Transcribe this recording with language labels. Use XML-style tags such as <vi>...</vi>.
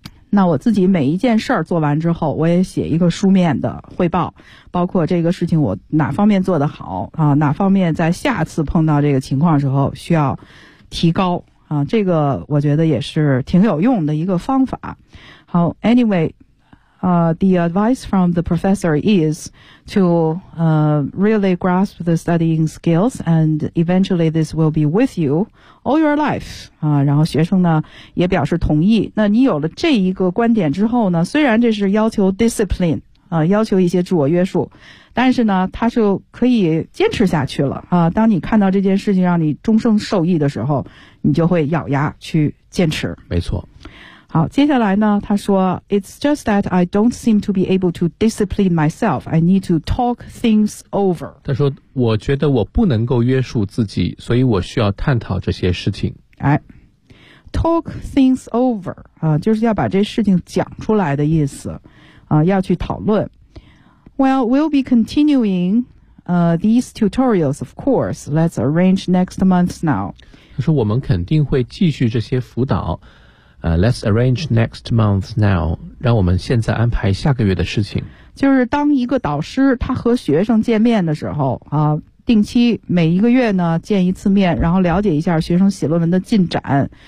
<zh>那我自己每一件事儿做完之后，我也写一个书面的汇报，包括这个事情我哪方面做得好哪方面在下次碰到这个情况时候需要提高这个我觉得也是挺有用的一个方法。好</zh> <en>，anyway， the advice from the professor is to really grasp the studying skills, and eventually this will be with you all your life</en> <zh>然后学生呢也表示同意。那你有了这一个观点之后呢，虽然这是要求 discipline 要求一些自我约束，但是呢，他就可以坚持下去了当你看到这件事情让你终生受益的时候，你就会咬牙去坚持。没错。好，接下来呢，他说</zh> <en>It's just that I don't seem to be able to discipline myself. I need to talk things over.</en> <zh>他说我觉得我不能够约束自己，所以我需要探讨这些事情。哎，</zh> <en>talk things over</en> <zh>就是要把这事情讲出来的意思要去讨论。</zh> <en>Well, we'll be continuing these tutorials, of course. Let's arrange next month now.</en> <zh>他说我们肯定会继续这些辅导。</zh> <en>Let's arrange next month now.</en> <zh>让我们现在安排下个月的事情。就是当一个导师他和学生见面的时候定期每一个月呢见一次面，然后了解一下学生写论文的进展。</zh>